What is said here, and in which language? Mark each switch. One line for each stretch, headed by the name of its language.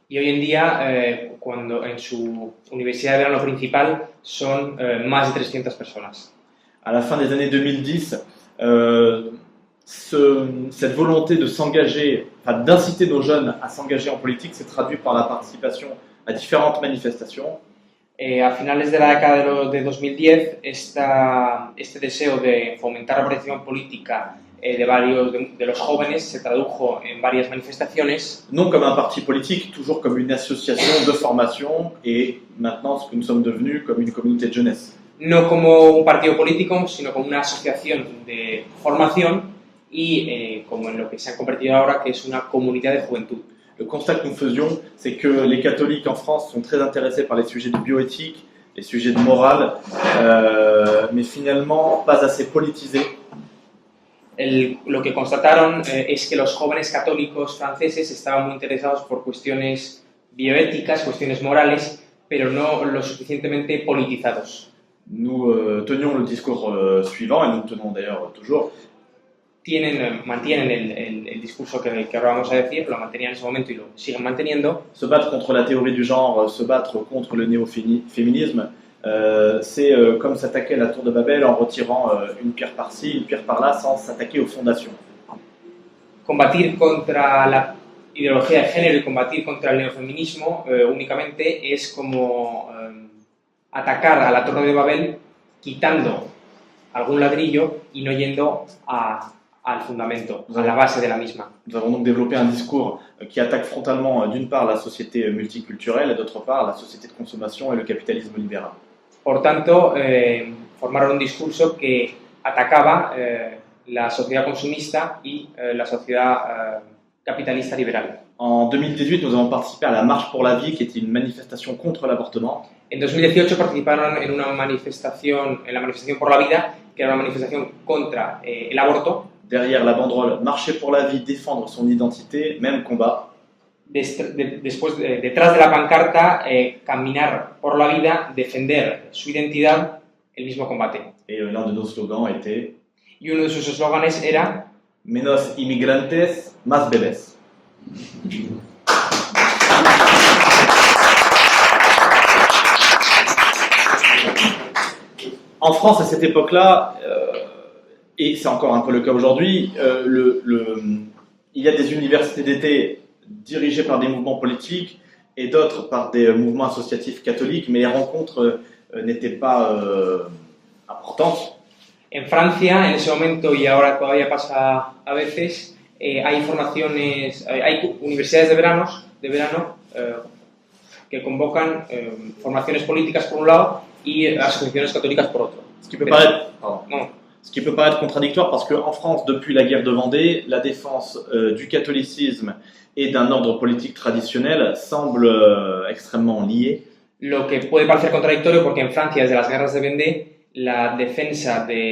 Spanish: Y hoy en día, cuando en su universidad de verano principal, son más de 300 personas.
French: À la fin des années 2010, cette volonté de s'engager, enfin, d'inciter nos jeunes à s'engager en politique s'est traduit par la participation à différentes manifestations.
Spanish: A finales de la década de 2010, este deseo de fomentar la participación política de varios de los jóvenes se tradujo en varias manifestaciones.
French: Non comme un parti politique, toujours comme une association de formation et maintenant ce que nous sommes devenus comme une communauté de jeunesse.
Spanish: No como un partido político, sino como una asociación de formación y como en lo que se ha convertido ahora, que es una comunidad de juventud.
French: Le constat que nous faisions, c'est que les catholiques en France sont très intéressés par les sujets de bioéthique, les sujets de morale, mais finalement pas assez politisés.
Spanish: Lo que constataron es que los jóvenes católicos franceses estaban muy interesados por cuestiones bioéticas, cuestiones morales, pero no lo suficientemente politizados.
French: Nous tenions le discours suivant, et nous le tenons d'ailleurs toujours.
Spanish: Mantienen el discurso que ahora vamos a decir, lo mantenían en ese momento y lo siguen manteniendo.
French: Se battre contre la théorie du genre, se battre contre le néo-féminisme, c'est comme s'attaquer à la tour de Babel en retirant une pierre par-ci, une pierre par-là, sans s'attaquer aux fondations.
Spanish: Combatir contra la ideología de género y combatir contra el neofeminismo únicamente es como atacar a la torre de Babel quitando algún ladrillo y no yendo al fundamento, a la base de la misma.
French: Nous avons donc développé un discours qui attaque frontalement d'une part la société multiculturelle et d'autre part la société de consommation et le capitalisme libéral.
Spanish: Por tanto, formaron un discurso que atacaba la sociedad consumista y la sociedad capitalista liberal.
French: En 2018, nous avons participé à la Marche pour la vie, qui était une manifestation contre l'avortement.
Spanish: En 2018 participaron en la manifestación por la vida, que era una manifestación contra el aborto.
French: Derrière la banderole « Marcher pour la vie, défendre son identité, même combat ».
Spanish: Detrás de la pancarta, caminar por la vida, defender su identidad, el mismo combate.
French: Et l'un de nos slogans était
Spanish: Y uno de sus eslóganes era Menos inmigrantes, más bebés.
French: En France, à cette époque-là, et c'est encore un peu le cas aujourd'hui, il y a des universités d'été dirigées par des mouvements politiques et d'autres par des mouvements associatifs catholiques, mais les rencontres n'étaient pas importantes.
Spanish: En Francia, en ese momento y ahora todavía pasa a veces, hay universidades de verano que convocan formaciones políticas por un lado y asociaciones católicas por otro.
French: Ce qui peut paraître contradictoire parce qu'en France, depuis la guerre de Vendée, la défense du catholicisme et d'un ordre politique traditionnel semble extrêmement liée.
Spanish: Lo que puede parecer contradictorio porque en Francia, desde las guerras de Vendée, la defensa